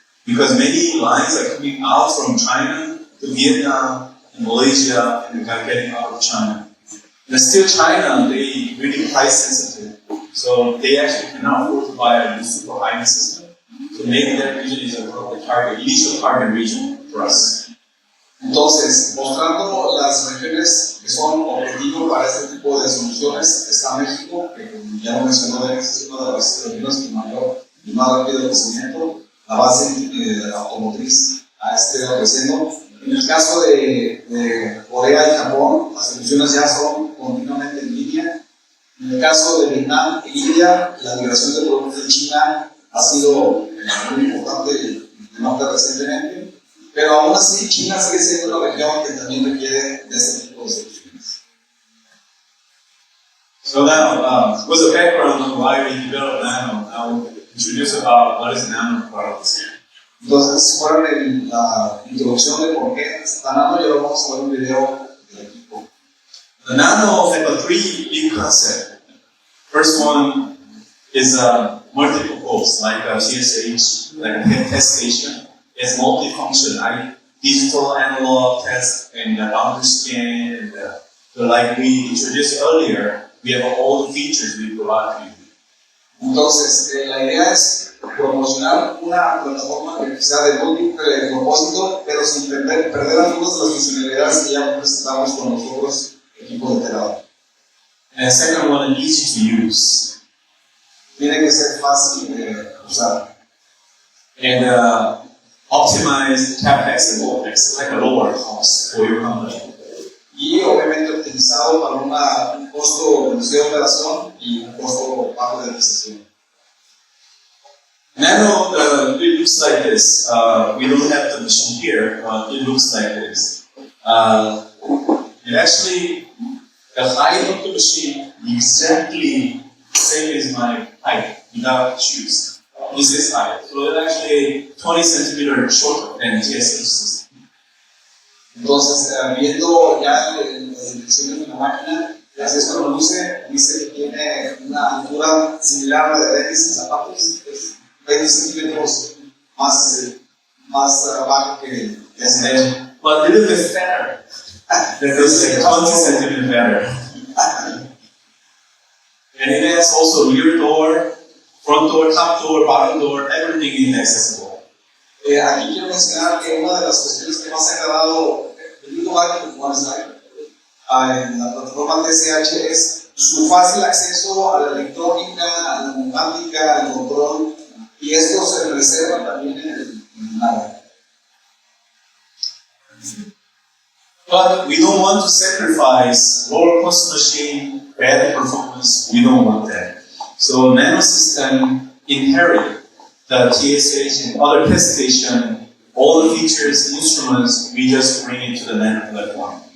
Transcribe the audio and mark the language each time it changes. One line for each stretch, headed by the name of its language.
English: Because many lines are coming out from China to Vietnam and Malaysia and they're getting out of China. And still China, they really price sensitive. So they actually cannot afford to buy a super high-end system. So maybe that region is a initial target region for us.
Spanish: Entonces, mostrando las regiones que son objetivos para este tipo de soluciones, está México, que como ya lo mencionó Denis, es una de las regiones con mayor y más rápido crecimiento. La base automotriz ha estado creciendo. En el caso de Corea y Japón, las soluciones ya son continuamente en línea. En el caso de Vietnam e India, la migración de productos de China ha sido muy importante y nota recientemente. Pero aún así, China sigue siendo una región que también requiere de este tipo de soluciones.
English: So now, what's the background on why we developed Nano? I'll introduce about what is Nano products.
Spanish: Entonces, fueron la introducción de por qué está Nano y ahora vamos a ver un video del equipo.
English: The Nano has three big concepts. First one is multiple poles, like a CSH, like a test station. It's multifunction, right? Digital, analog, test, and boundary scan. And so like we introduced earlier, we have all the features we provide to you.
Spanish: Entonces, la idea es promocionar una plataforma que sea de múltiple propósito, pero sin perder algunas de las funcionalidades que ya presentamos con los otros equipos de telado.
English: And the second one, easy to use.
Spanish: Tiene que ser fácil de usar.
English: And optimize CapEx and OpEx, like a lower cost for your company.
Spanish: Y obviamente optimizado para un costo reducido de operación y un costo bajo de adquisición.
English: Nano, it looks like this. We don't have the machine here, but it looks like this. It actually, the height of the machine exactly same as my height without shoes. This is height. So it's actually 20 centimeters shorter than TSH system.
Spanish: Entonces, viendo ya las dimensiones de la máquina, así es como luce, dice que tiene una altura similar a la de Denis en zapatos, es 20 centímetros más bajo que ese.
English: But a little bit fatter. It's like 20 centimeters fatter. And it has also rear door, front door, top door, bottom door, everything is accessible.
Spanish: Aquí quiero mencionar que una de las cuestiones que más ha agradado el único marketing en la plataforma TSH es su fácil acceso a la electrónica, a la neumática, al control, y esto se reserva también en el Nano.
English: But we don't want to sacrifice lower cost machine, better performance. We don't want that. So Nano system inherit the TSH and other test station, all the features, instruments, we just bring it to the Nano platform.